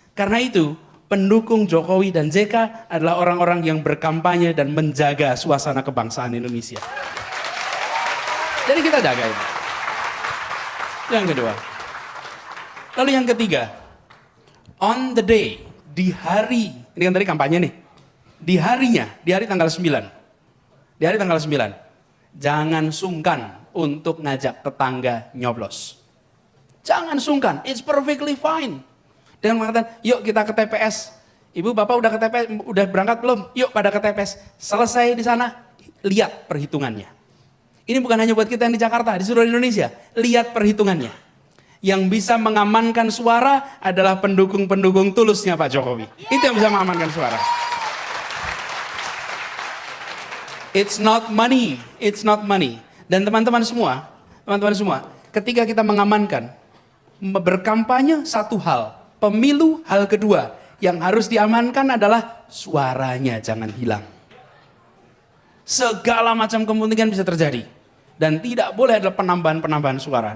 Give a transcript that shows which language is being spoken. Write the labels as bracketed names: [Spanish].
[Indonesian] Karena itu, pendukung Jokowi dan JK adalah orang-orang yang berkampanye dan menjaga suasana kebangsaan Indonesia. Jadi kita jaga ini. Yang kedua. Lalu yang ketiga, [English] on the day, [Indonesian] di hari, ini kan tadi kampanye nih, di harinya, di hari tanggal 9, di hari tanggal 9, jangan sungkan untuk ngajak tetangga nyoblos. Jangan sungkan, [English] it's perfectly fine. [Indonesian] Dengan mengatakan, yuk kita ke TPS, ibu bapak udah ke TPS, udah berangkat belum? Yuk pada ke TPS, selesai di sana, lihat perhitungannya. Ini bukan hanya buat kita yang di Jakarta, di seluruh Indonesia, lihat perhitungannya. Yang bisa mengamankan suara adalah pendukung-pendukung tulusnya Pak Jokowi. Itu yang bisa mengamankan suara. [English] It's not money, it's not money. [Indonesian] Dan teman-teman semua, ketika kita mengamankan, berkampanye satu hal, pemilu hal kedua, yang harus diamankan adalah suaranya jangan hilang. Segala macam kepentingan bisa terjadi. Dan tidak boleh ada penambahan-penambahan suara.